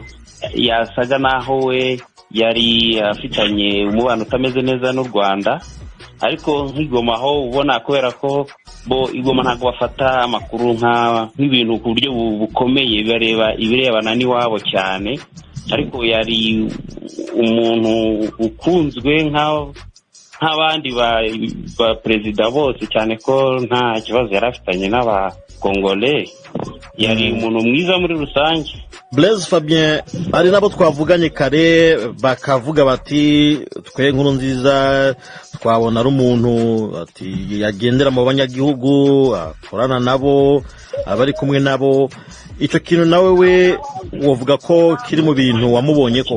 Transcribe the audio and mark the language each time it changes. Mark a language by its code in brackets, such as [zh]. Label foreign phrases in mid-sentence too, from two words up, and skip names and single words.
[rw] yasaga naho we yari afitanye umubano utameze neza n'u Rwanda, ariko nk'Igoma aho ubona kubera ko bo Igoma ntabwo bafata amakuru nk'ibintu ku buryo bukomeye ibirebana n'iwabo cyane, ariko yari umuntu ukunzwe nk'abandi ba perezida bose, cyane ko nta kibazo yari afitanye n'abakongole, yari umuntu mwiza muri rusange. Blaise Fabien, ari nabo twavuganye kare bakavuga bati twe Nkurunziza twabona ari umuntu ati yagendera mu banyagihugu, akorana nabo, abari kumwe nabo. [rn] Ico kintu nawe we wovuga ko kiri mu bintu wamubonye ko?